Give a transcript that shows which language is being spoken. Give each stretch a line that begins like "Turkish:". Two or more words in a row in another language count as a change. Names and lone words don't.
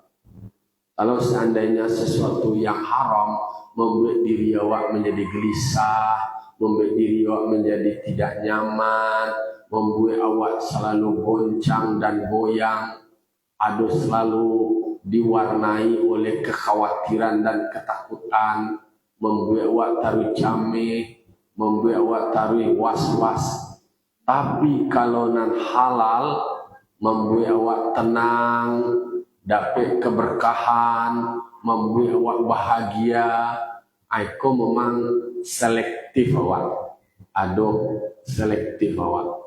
Indonesian: Kalau seandainya sesuatu yang haram membuat diri awak menjadi gelisah, membuat diri awak menjadi tidak nyaman, membuat awak selalu goncang dan goyang, ada selalu diwarnai oleh kekhawatiran dan ketakutan, membuat awak taruh cameh, membuat awak taruh was-was. Tapi kalau nan halal, membuat awak tenang, dapat keberkahan, membuat awak bahagia. Aku memang selektif awak, aduh selektif awak.